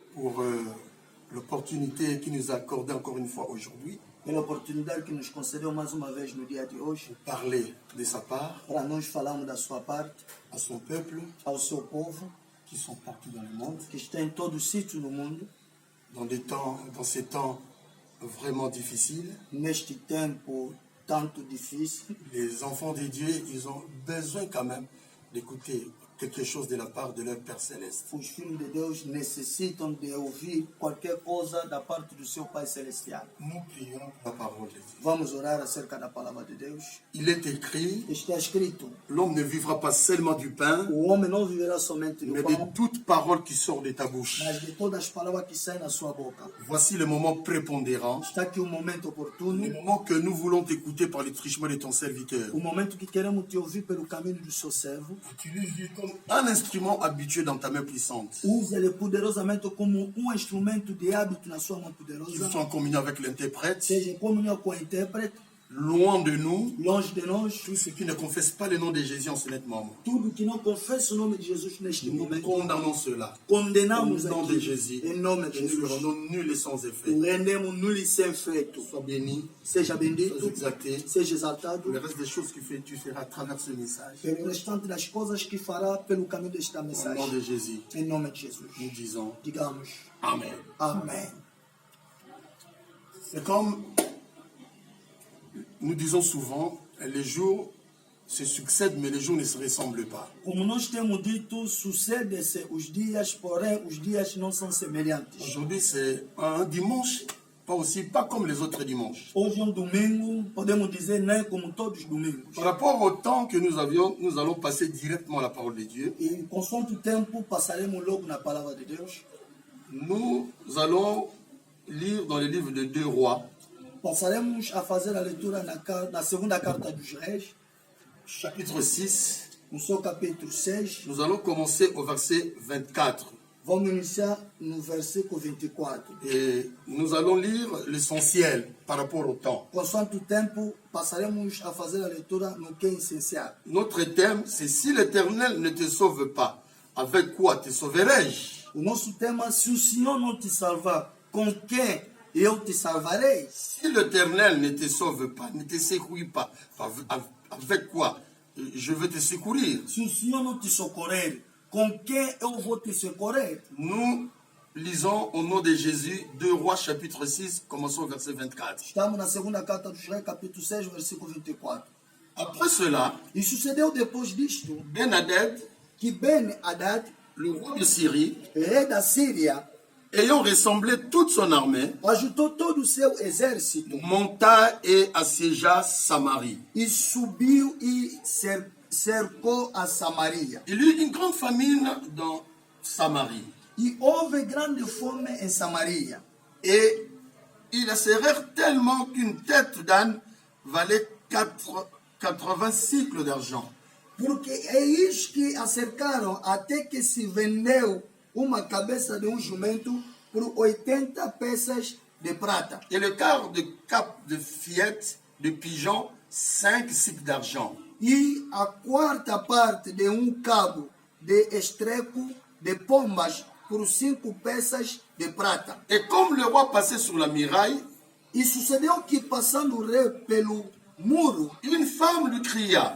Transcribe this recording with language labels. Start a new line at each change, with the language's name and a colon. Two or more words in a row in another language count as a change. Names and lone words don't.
French: pour l'opportunité qu'il nous a accordée encore une fois aujourd'hui.
Portuguese: Pela oportunidade que nos concedeu mais uma vez no dia de hoje,
French: Parler de sa part
Portuguese: para nós falarmos da sua parte,
French: à son peuple
Portuguese: ao seu povo,
French: qui sont partout dans le monde.
Portuguese: que está em todo o sítio no mundo,
French: Dans ces temps vraiment difficiles,
Portuguese: neste tempo tanto difícil.
French: les enfants de Dieu, ils ont besoin quand même d'écouter quelque chose de la part de leur Père Céleste.
Portuguese: Os filhos de Deus necessitam de ouvir qualquer coisa da parte do seu Pai Celestial.
French: Nous prions la parole de Dieu.
Portuguese: Vamos orar acerca da palavra de Deus.
French: Il est écrit,
Portuguese: Está escrito:
French: l'homme ne vivra pas seulement du pain,
Portuguese: o homem não viverá somente do
French: mais
Portuguese: pão,
French: de toute parole qui sort de ta bouche.
Portuguese: mas de todas as palavras que saem da sua boca.
French: Voici le moment prépondérant,
Portuguese: Está aqui o momento oportuno,
French: le moment que nous voulons t'écouter par le truchement de ton serviteur.
Portuguese: o momento que queremos te ouvir pelo caminho do seu servo.
French: Utilise-le comme un instrument habitué dans ta main puissante.
Portuguese: Use-le poderosamente como um instrumento de hábito na sua mão
French: Qu'il
Portuguese: poderosa.
French: soit en communion avec l'interprète,
Portuguese: Seja em comunhão com o intérprete,
French: loin de nous,
Portuguese: longe de nós.
French: tous ceux qui ne confessent pas le nom de Jésus en ce moment.
Portuguese: Tudo que não confessa o nome de Jesus neste
French: Nous
Portuguese: momento,
French: condamnons cela.
Portuguese: condenamos
French: Au nom de
Portuguese: aqui,
French: Jésus.
Portuguese: em nome de
French: Et nous le
Portuguese: Jesus.
French: rendons nul et sans effet.
Portuguese: O rendemos nul e sem feito.
French: Sois béni,
Portuguese: Seja
French: sois
Portuguese: bendito,
French: exalté.
Portuguese: seja exaltado
French: Le reste des choses que tu feras à travers ce message.
Portuguese: pelo restante das coisas que fará pelo caminho desta
French: Au nom
Portuguese: mensagem.
French: de Jésus,
Portuguese: Em nome de Jesus.
French: nous disons
Portuguese: Digamos
French: Amen.
Portuguese: amém.
French: C'est comme nous disons souvent, les jours se succèdent, mais les jours ne se ressemblent pas.
Portuguese: Como nós temos dito, sucede-se os dias, porém os dias não são semelhantes.
French: Aujourd'hui, c'est un dimanche, pas comme les autres dimanches.
Portuguese: Hoje é um domingo, podemos dizer, não é como todos os domingos.
French: Par rapport au temps que nous avions, nous allons passer directement à la parole de Dieu.
Portuguese: E consoante o tempo, passaremos logo na palavra de Deus.
French: Nous allons lire dans le livre de 2 Rois,
Portuguese: Passaremos a fazer a leitura na segunda carta dos Reis,
French: chapitre 6.
Portuguese: no seu capítulo 6.
French: Nous allons commencer au verset 24.
Portuguese: Vamos iniciar no versículo 24.
French: Et nous allons lire l'essentiel par rapport au temps.
Portuguese: Consoante o tempo, passaremos a fazer a leitura no que é essencial.
French: Notre thème, c'est si l'Éternel ne te sauve pas, avec quoi te sauverai-je?
Portuguese: O nosso tema, se o Senhor não te salvar, com quem eu te salvarei?
French: Si l'Éternel ne te sauve pas, ne te secourit pas, avec quoi je veux te secourir?
Portuguese: Se o Senhor não te socorrer, com quem eu vou te socorrer?
French: Nous lisons au nom de Jésus 2 Rois chapitre 6, commençons au verset 24.
Portuguese: Estamos na segunda carta dos Reis, capítulo 6, versículo 24.
French: Après cela,
Portuguese: E sucedeu depois disto,
French: Ben-Hadad,
Portuguese: que Ben-Hadad,
French: le roi de Syrie,
Portuguese: rei da Síria,
French: ayant rassemblé toute son armée,
Portuguese: ajuntou todo o seu exército
French: monta et assiégea Samarie.
Portuguese: e subiu e cercou a Samaria.
French: Il y eut une grande famine dans Samarie.
Portuguese: E houve grande fome em Samaria.
French: Et ils la serrèrent tellement qu'une tête d'âne valait 80 cycles d'argent.
Portuguese: Porque eis que a cercaram até que se vendeu uma cabeça de jumento por 80 peças de prata.
French: Et le quart de cap de fillette de pigeon, 5 cycles d'argent.
Portuguese: E a quarta parte de cabo de estreco de pombas por 5 peças de prata.
French: Et comme le roi passait sur la muraille,
Portuguese: E sucedeu que, passando o rei pelo muro,
French: une femme lui cria,